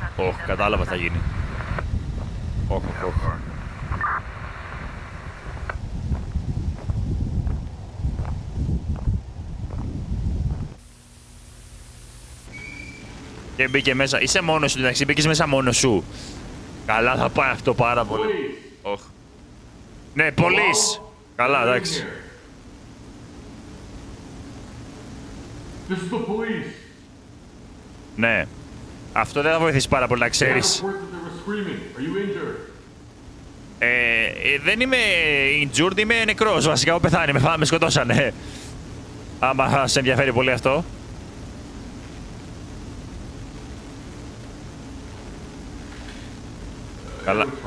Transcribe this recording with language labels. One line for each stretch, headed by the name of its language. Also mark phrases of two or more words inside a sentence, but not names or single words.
Greek: Κατάλαβα τι θα γίνει. Και μπήκε μέσα. Είσαι μόνος σου, εντάξει, μπήκες μέσα μόνος σου. Καλά θα πάει αυτό πάρα πολύ. Ναι, police. Καλά, εντάξει.
English: This is the police.
Greek: Ναι. Αυτό δεν θα βοηθήσει πάρα πολύ, να ξέρεις. Δεν είμαι injured, είμαι νεκρός. Βασικά, έχω πεθάνει, με σκοτώσανε. Άμα σε ενδιαφέρει πολύ αυτό. Καλά.